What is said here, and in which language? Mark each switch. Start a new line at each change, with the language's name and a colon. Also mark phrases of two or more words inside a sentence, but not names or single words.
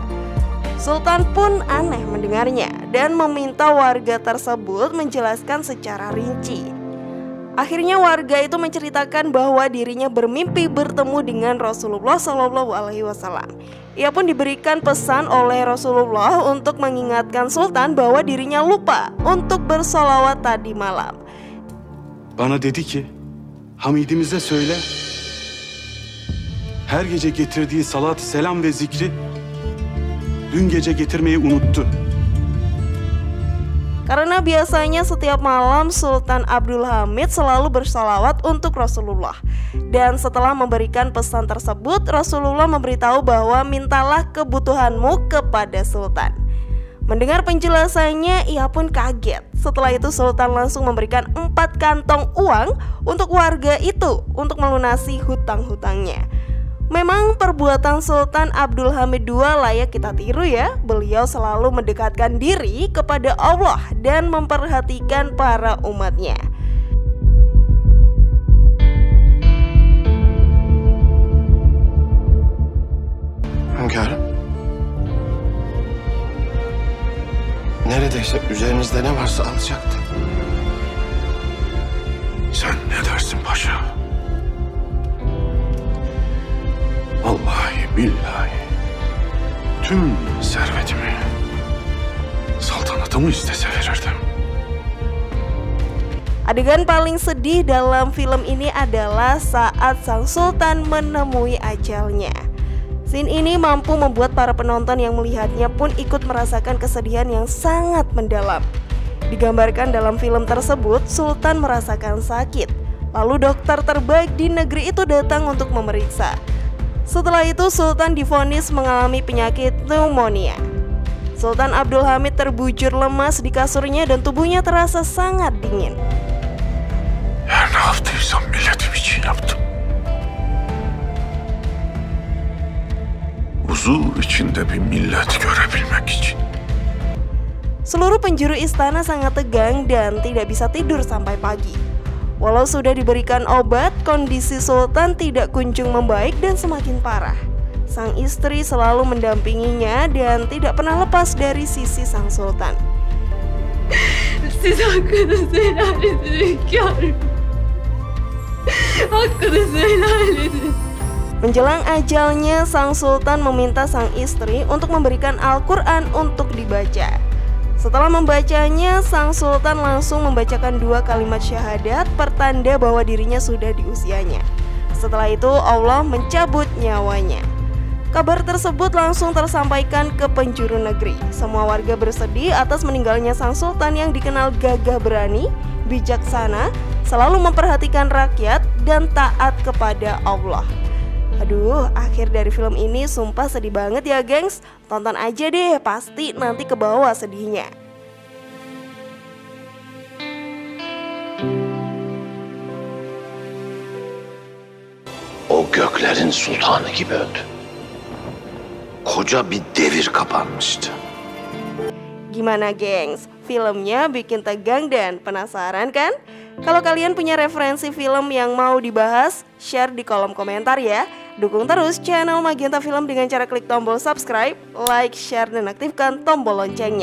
Indonesian: Sultan pun aneh mendengarnya dan meminta warga tersebut menjelaskan secara rinci. Akhirnya warga itu menceritakan bahwa dirinya bermimpi bertemu dengan Rasulullah SAW. Ia pun diberikan pesan oleh Rasulullah untuk mengingatkan sultan bahwa dirinya lupa untuk bersolawat tadi malam.
Turkish: Bana dedi ki, Hamidimize söyle, her gece getirdiği salat, selam ve zikri dün gece getirmeyi unuttu.
Indonesian: Karena biasanya setiap malam Sultan Abdul Hamid selalu bersalawat untuk Rasulullah. Dan setelah memberikan pesan tersebut, Rasulullah memberitahu bahwa mintalah kebutuhanmu kepada Sultan. Mendengar penjelasannya, ia pun kaget. Setelah itu Sultan langsung memberikan 4 kantong uang untuk warga itu untuk melunasi hutang-hutangnya. Memang perbuatan Sultan Abdul Hamid II layak kita tiru ya. Beliau selalu mendekatkan diri kepada Allah dan memperhatikan para umatnya.
Turkish: Hünkârım, neredeyse üzerinizde ne varsa alacaktı. Sen ne dersin paşa? Vallahi billahi tüm servetimi, saltanatımı istese verirdim.
Indonesian: Adegan paling sedih dalam film ini adalah saat sang sultan menemui ajalnya. Scene ini mampu membuat para penonton yang melihatnya pun ikut merasakan kesedihan yang sangat mendalam. Digambarkan dalam film tersebut, sultan merasakan sakit. Lalu dokter terbaik di negeri itu datang untuk memeriksa. Setelah itu sultan divonis mengalami penyakit pneumonia. Sultan Abdul Hamid terbujur lemas di kasurnya dan tubuhnya terasa sangat dingin.
Turkish: Her Ne yaptıysam milletim için yaptım. Huzur içinde bir millet görebilmek için.
Indonesian: Seluruh penjuru istana sangat tegang dan tidak bisa tidur sampai pagi. Walau sudah diberikan obat, kondisi Sultan tidak kunjung membaik dan semakin parah. Sang istri selalu mendampinginya dan tidak pernah lepas dari sisi sang Sultan.
Turkish: Siz hakkınızı helal edin hünkârım. Hakkınızı helal edin.
Indonesian: Menjelang ajalnya, sang Sultan meminta sang istri untuk memberikan Al-Quran untuk dibaca. Setelah membacanya, sang Sultan langsung membacakan 2 kalimat syahadat, pertanda bahwa dirinya sudah di usianya. Setelah itu Allah mencabut nyawanya. Kabar tersebut langsung tersampaikan ke penjuru negeri. Semua warga bersedih atas meninggalnya sang Sultan yang dikenal gagah berani, bijaksana, selalu memperhatikan rakyat, dan taat kepada Allah. Aduh, akhir dari film ini sumpah sedih banget ya gengs. Tonton aja deh, pasti nanti ke bawah sedihnya.
Turkish: O göklerin sultanı gibi öldü. Koca bir devir kapanmıştı.
Indonesian: Gimana gengs? Filmnya bikin tegang dan penasaran kan? Kalau kalian punya referensi film yang mau dibahas, share di kolom komentar ya. Dukung terus channel Magenta Film dengan cara klik tombol subscribe, like, share, dan aktifkan tombol loncengnya.